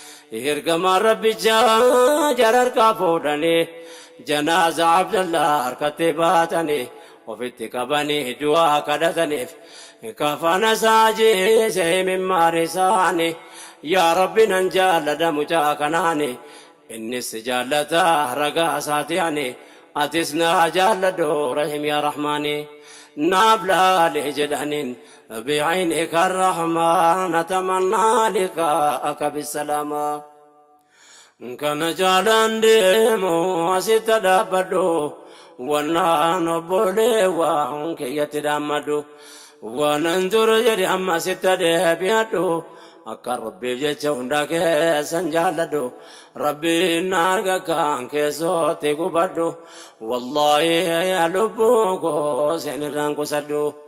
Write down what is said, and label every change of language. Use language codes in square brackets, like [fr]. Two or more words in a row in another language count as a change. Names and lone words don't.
[om] Ergamaa Rabbichaa jara harkaa fuudhanii, janaaza Abdallah harkatti baatanii, ofitti qabanii du'aa kadhataniif, kafana isaa jiisee mimmaar isaani, "Yaa Rabbi nan jaalladha mucaa kanaani, innis jaallata ragaa isaati ani, atis na jaalladhu [ar] ارحم يا رحمان." [om] Naaf laale jedhaniin, [ar] "بعينك الرحمن نتمنى لقاءك بالسلامة." [om] Kana jaalaan deemu asitti dhaabbadhu, wannaan obbolee waan kiyyatti dhaammadhu, waanan dur jedhe amma asitti deebi'adhu, akka Rabbiif jecha hunda keessan jaalladhu, Rabbiin na arga kan keessootti gubadhu, wallaahi yaa lubbuu koo isin irraan qusadhu,